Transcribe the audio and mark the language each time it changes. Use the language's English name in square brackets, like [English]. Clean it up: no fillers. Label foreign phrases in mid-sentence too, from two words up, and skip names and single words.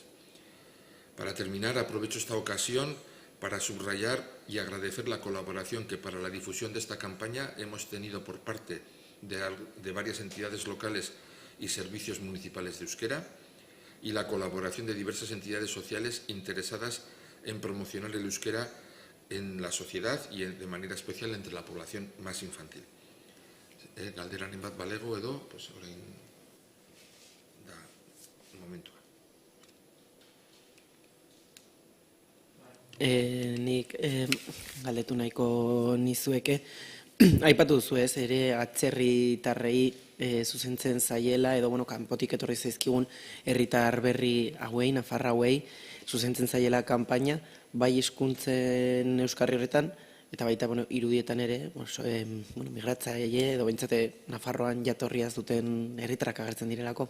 [Spanish] Para terminar, aprovecho esta ocasión para subrayar y agradecer la colaboración que para la difusión de esta campaña hemos tenido por parte de varias entidades locales y servicios municipales de euskera y la colaboración de diversas entidades sociales interesadas en promocionar el euskera en la sociedad y de manera especial entre la población más infantil. [Basque] Galderanen bat balego edo, pues orain da momentua. Nik galdetu nahiko nizueke, aipatu duzu ez, ere atzerritarrei zuzentzen zaiela, edo kanpotik etorri zaizkigun herritar berri hauei, nafar hauei, zuzentzen zaiela kanpaina, bai hizkuntzen euskarri horretan, eta baita irudietan ere, migratzaile edo behintzate Nafarroan jatorria zuten herritarrak agertzen direlako.